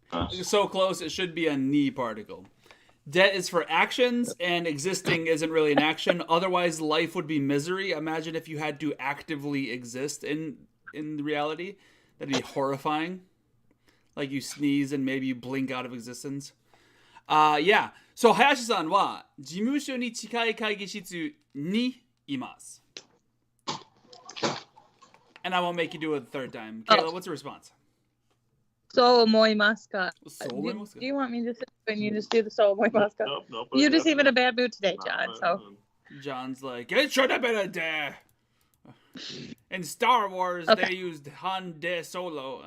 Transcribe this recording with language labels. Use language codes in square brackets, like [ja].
[en] So close, it should be a ni particle. Det is for actions, and existing isn't really an action. Otherwise, life would be misery. Imagine if you had to actively exist in reality. That'd be horrifying. Like you sneeze and maybe you blink out of existence. Yeah. [ja] So Hayashi-san wa 事務所に近い会議室にいます. [en] And I won't make you do it the third time. Kayla, what's the response? [ja] So omoimasu ka. So omoimasu ka. [en] Do you want me to sit and you just do the [ja] so omoimasu ka? [en] Nope. You just seem in a bad mood today, John. So John's like, it should have been a day. In Star Wars, they used Han De Solo.